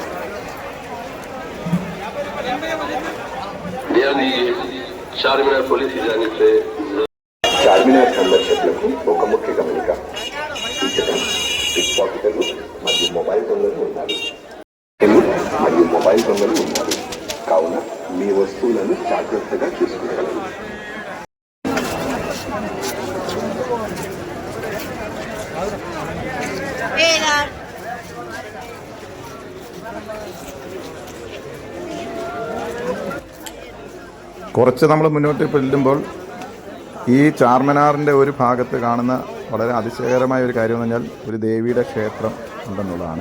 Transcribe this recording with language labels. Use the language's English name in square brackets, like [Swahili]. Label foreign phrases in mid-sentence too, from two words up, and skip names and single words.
[Telugu] చార్మినార్ పోలీస్ చార్మినార్ సందర్శకులకు ఒక ముఖ్య గమనిక. ఈ చిత్రం [English] pick pocketers [Telugu] మరియు మొబైల్ దొంగలు ఉన్నారు. కావున మీ వస్తువులను జాగ్రత్తగా చూసుకునగలరు. [Malayalam] കുറച്ച് നമ്മൾ മുന്നോട്ട് ചെല്ലുമ്പോൾ ഈ ചാർമിനാറിൻ്റെ ഒരു ഭാഗത്ത് കാണുന്ന വളരെ അതിശയകരമായ ഒരു കാര്യം എന്ന് പറഞ്ഞാൽ ഒരു ദേവിയുടെ ക്ഷേത്രം ഉണ്ടെന്നുള്ളതാണ്.